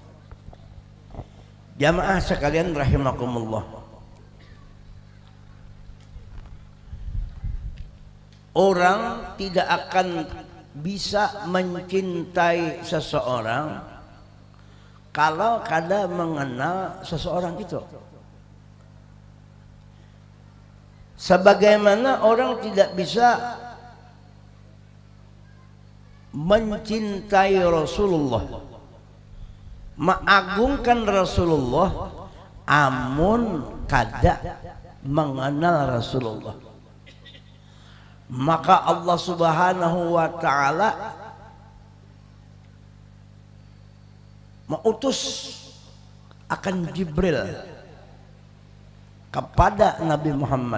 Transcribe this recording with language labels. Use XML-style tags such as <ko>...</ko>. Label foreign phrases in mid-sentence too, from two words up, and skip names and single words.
<id>Jamaah sekalian rahimakumullah, orang tidak akan bisa mencintai seseorang kalau kada mengenal seseorang itu. Sebagaimana orang tidak bisa mencintai Rasulullah, mengagungkan Rasulullah,</id> <bjn>amun kada mengenal Rasulullah.</bjn> <id>Maka Allah</id> <ar>سبحانه وتعالى</ar> <id>mengutus akan Jibril kepada Nabi Muhammad.</id>